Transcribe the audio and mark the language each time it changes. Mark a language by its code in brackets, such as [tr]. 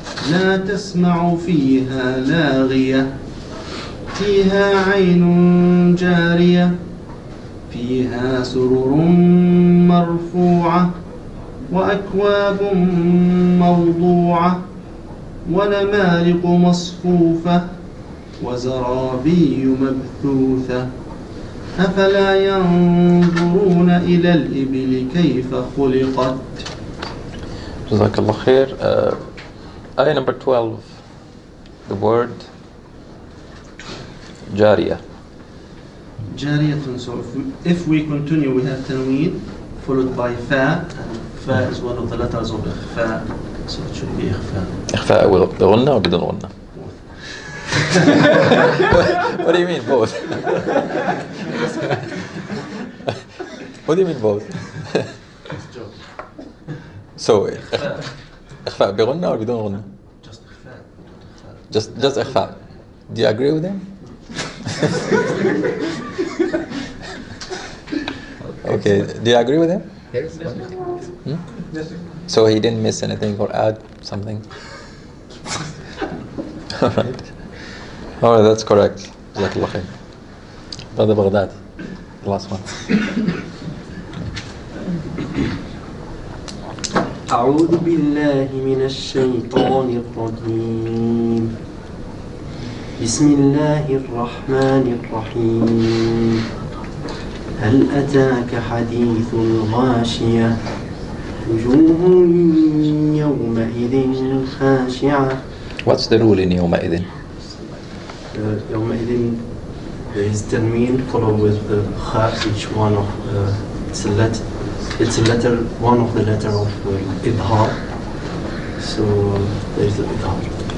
[ar] لا تسمع فيها لاغية فيها عين جارية فيها سرر مرفوعة وأكواب موضوعة ونمارق مصفوفة وزرابي مبثوثة أفلا ينظرون إلى الإبل كيف خلقت. جزاك الله خير. [en] Ayah number 12, the word جارية. [ar] جارية. [en] So if we continue, we have tanween followed by fa. Fa is one of the letters of إخفاء, so it should be إخفاء. [ar] إخفاء بغنة أو بدون غنة؟ [en] What do you mean both? What do you mean both? [ar] So إخفاء بغنة أو بدون غنة؟ [en] Just [ar] إخفاء. [en] Do you agree with him? Okay, do you agree with him? So he didn't miss anything or add something? Alright. Alright, that's correct. Jazakallah khair. Brother Baghdad, the last one. [ar] أعوذ بالله من الشيطان الرجيم بسم الله الرحمن الرحيم هل أتاك حديث الغاشية وجوه يومئذ خاشعة. [en] What's the rule in يومئذ? يومئذ there is tanween followed with the kha, each one of it's a letter, one of the letter of idhar. So there is the idhar.